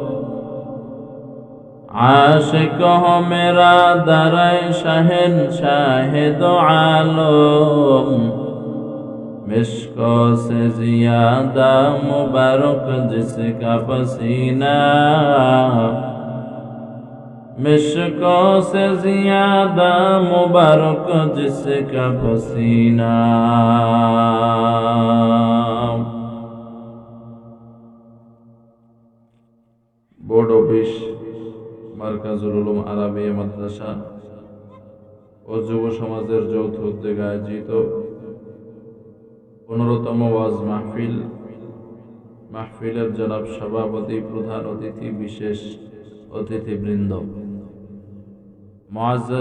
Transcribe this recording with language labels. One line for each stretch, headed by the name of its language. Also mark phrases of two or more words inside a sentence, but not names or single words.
Urdu: عاشق ہو میرا در شہنشاہ دو عالم، مشکوں سے زیادہ مبارک جس کا پسینہ، مشکوں سے زیادہ مبارک جس کا پسینہ.
English: board office,
Bangla: মার্কাজুল উলুম আরাবিয়া মাদ্রাসা ও যুব সমাজের যৌথ উদ্যোগে আয়োজিত 15তম ওয়াজ মাহফিলের জনাব সভাপতি, প্রধান অতিথি, বিশেষ অতিথিবৃন্দ, মুআজ্জাজ